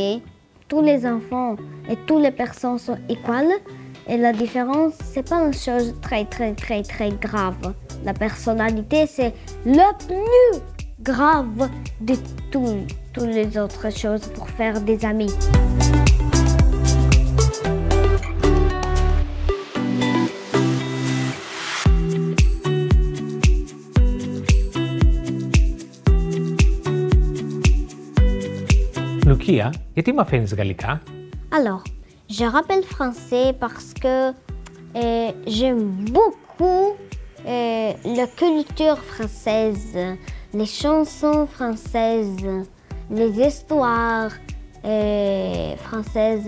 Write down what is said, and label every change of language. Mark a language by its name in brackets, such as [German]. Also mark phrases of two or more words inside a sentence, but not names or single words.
[French] Tous les enfants et toutes les personnes sont égales. Et la différence, c'est pas une chose très grave. La personnalité, c'est le plus grave de toutes les autres choses pour faire des amis. [Greek] Λουκία, γιατί μαθαίνεις γαλλικά? [French] Alors, je rappelle français parce que j'aime beaucoup la culture française, les chansons françaises, les histoires françaises.